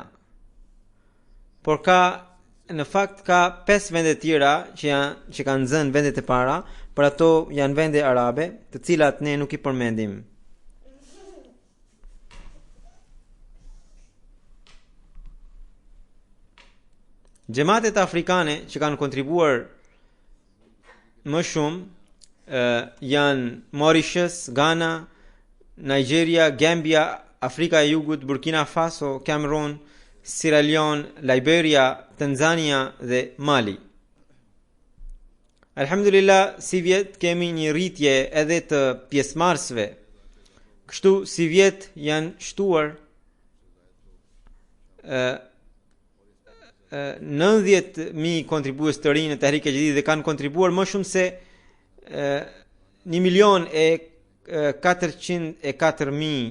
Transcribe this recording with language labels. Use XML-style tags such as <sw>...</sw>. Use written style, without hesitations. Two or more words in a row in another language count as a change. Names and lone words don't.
<sq>Por në fakt ka 5 vende tjera që kanë zënë vendet e para, por ato janë vende arabe, të cilat ne nuk i përmendim. Xhamatet afrikane që kanë kontribuar më shumë janë Mauritius, Ghana, Nigeria, Gambia, Afrika e Jugut, Burkina Faso, Cameroon, Sierra Leone, Liberia, Tanzania dhe Mali. Alhamdulillah, si vjet kemi një rritje edhe të pjesëmarrësve. Kështu si vjet janë shtuar 90.000 kontribues të rinj në Tehrike Jadid dhe kanë kontribuar më shumë se 1.404.000.</sq>